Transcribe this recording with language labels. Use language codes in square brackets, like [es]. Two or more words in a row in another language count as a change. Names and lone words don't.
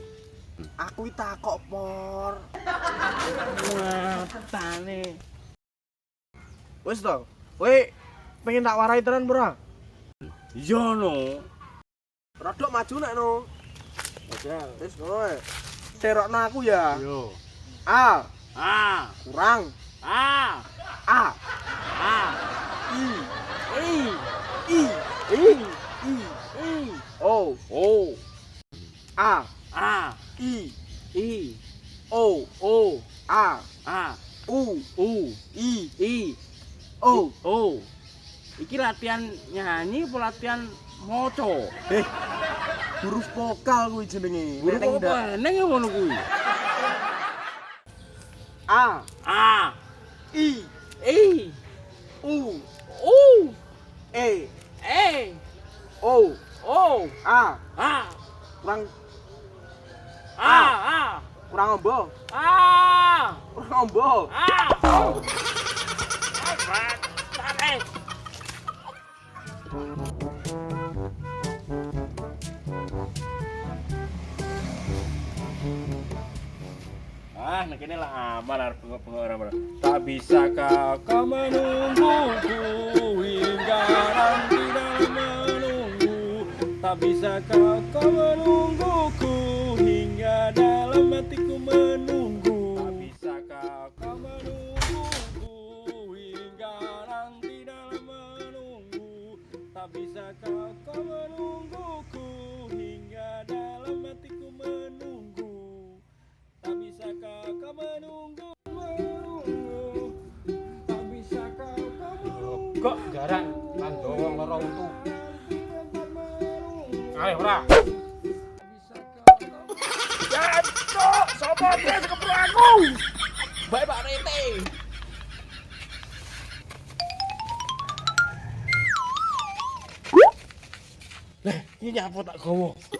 [jv] Aku iki takok Por. Wah, tane. Wis to, kowe pengen tak warai tenan ora? Yo no. Rodok maju nek no. Oke, wis ngono ae. Serokno aku ya. Yo. A, A, kurang. A, A, A, I, I, I, I, I, I, O, O, A, A, I, I, O, O, A, A, U, U, I, I, O. O. Iki latihan nyanyi apa latihan maca? Huruf vokal kuwi jenenge. Huruf Nek ndak apa? Neng ngono kuwi. A, A, I, I, U, U, E, E, O, O, A. A, Kurang A, kurang ombo. A, Kurang ombo. A. Tarik. Nek kene lah aman arep bengok-bengok ora. [id] Tak bisakah kau menungguku hingga nanti dalam menunggu. Tak bisakah kau menungguku hingga dalam hatiku menunggu. Tak bisakah kau menungguku hingga nanti dalam menunggu. Tak bisakah kau menungguku hingga dalam hatiku menunggu. Tak bisakah kau menunggu. Tak bisakah kau menunggu. [jv] Kok garang kanggo wong lara untu. Ayo ora. Jancuk, sapa dia kepro aku? [id] Baik Pak Rete. [jv] Leh, iki nyapa tak gowo.